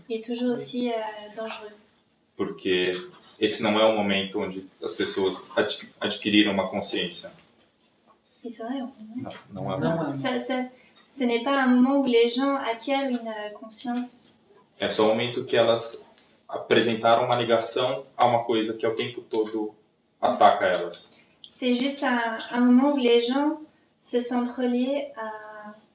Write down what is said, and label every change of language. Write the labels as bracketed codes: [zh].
[fr] il est toujours aussi dangereux. [pt] porque esse não é o momento onde as pessoas adquiriram uma consciência. Isso é Não é. Não é. [fr] Ce n'est pas un moment où les gens acquièrent une conscience. [pt] É só o momento que elas apresentaram uma ligação a uma coisa que ao tempo todo ataca elas. [fr] C'est juste un moment où les gens se sentent reliés à...